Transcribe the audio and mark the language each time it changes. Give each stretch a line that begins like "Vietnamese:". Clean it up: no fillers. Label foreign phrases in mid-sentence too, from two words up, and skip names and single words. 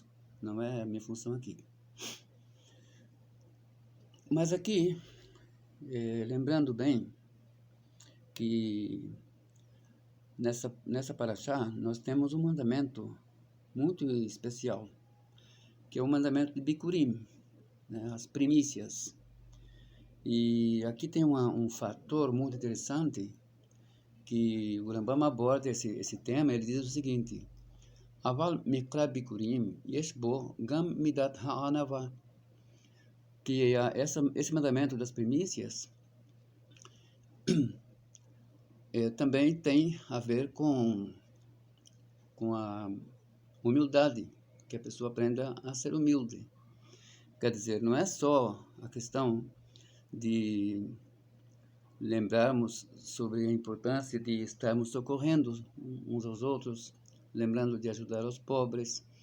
Portuguese: Não é a minha função aqui. Mas aqui, lembrando bem que nessa Parashá nós temos um mandamento muito especial, que é o mandamento de Bikurim, né, as primícias. E aqui tem um fator muito interessante, que o Rambam aborda esse tema. Ele diz o seguinte:
Hebrew: אבל מקרא ביכורים יש בו גם מידת הענווה,
Portuguese: que esse mandamento das primícias também tem a ver com a humildade, que a pessoa aprenda a ser humilde. Quer dizer, não é só a questão de lembrarmos sobre a importância de estarmos socorrendo uns aos outros, lembrando de ajudar os pobres.